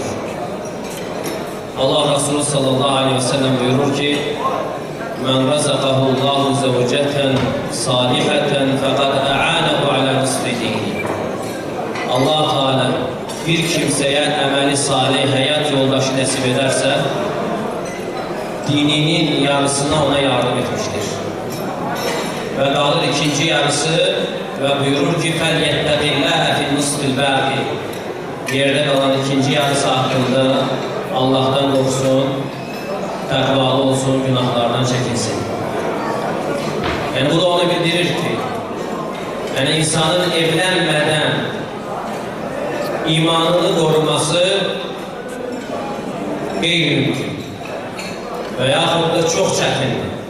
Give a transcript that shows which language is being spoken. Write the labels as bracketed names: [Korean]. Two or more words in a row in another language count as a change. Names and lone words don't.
[Turkish] Allah Resulü sallallahu aleyhi ve sellem buyurur ki [Arabic] من رزقه الله زوجة صالحة فقد أعانه على نصفه. [Turkish] Allah Teala bir kimseye emeli salih hayat yoldaşı nasip ederse dininin yarısına ona yardım etmiştir. Ve kalır ikinci yarısı ve buyurur ki [Arabic] فَلْيَتَّقِ اللّٰهَ فِي النُّصْفِ الْبَاقِ. [Turkish] Yerde kalan ikinci yarısı hakkında Allah'tan korksun, takvalı olsun, günahlardan çekinsin. Yani bu da onu bildirir ki yani insanın evlenmeden imanını koruması gayrimümkün veyahut da çok çətindir.